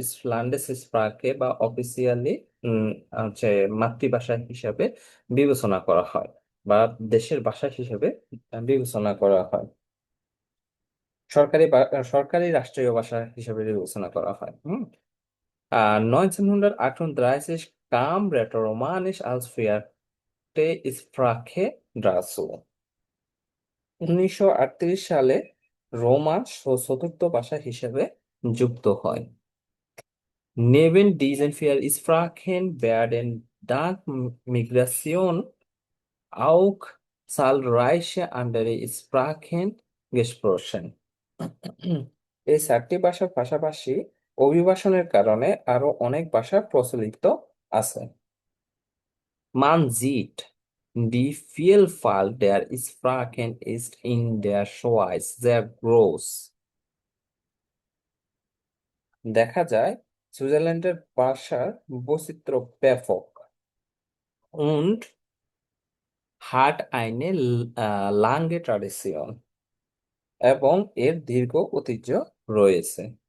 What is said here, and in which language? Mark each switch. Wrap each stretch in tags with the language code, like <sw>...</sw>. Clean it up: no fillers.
<bn>ল্যান্ডেস স্প্রাকে বা অফিসিয়ালি হচ্ছে মাতৃভাষা হিসাবে বিবেচনা করা হয় বা দেশের ভাষা হিসেবে বিবেচনা করা হয়। সরকারি রাষ্ট্রীয় ভাষা হিসেবে বিবেচনা করা হয়।</bn> <de>1938 kam Rätoromanisch als vierte Sprache dazu।</de> <bn>1938 সালে রোমান চতুর্থ ভাষা হিসেবে যুক্ত হয়।</bn> <de>Neben diesen vier Sprachen werden dank Migration auch zahlreiche andere Sprachen gesprochen.</de> <bn>এই চারটি ভাষার পাশাপাশি অভিবাসনের কারণে আরো অনেক ভাষা প্রচলিত আছে।</bn> <de>Man sieht, die Vielfalt der Sprachen ist in der Schweiz sehr groß.</de> <bn>দেখা যায় সুইজারল্যান্ডের ভাষার বৈচিত্র্য ব্যাপক।</bn> <de>Und hat eine lange Tradition</de> <bn>এবং এর দীর্ঘ ঐতিহ্য রয়েছে।</bn>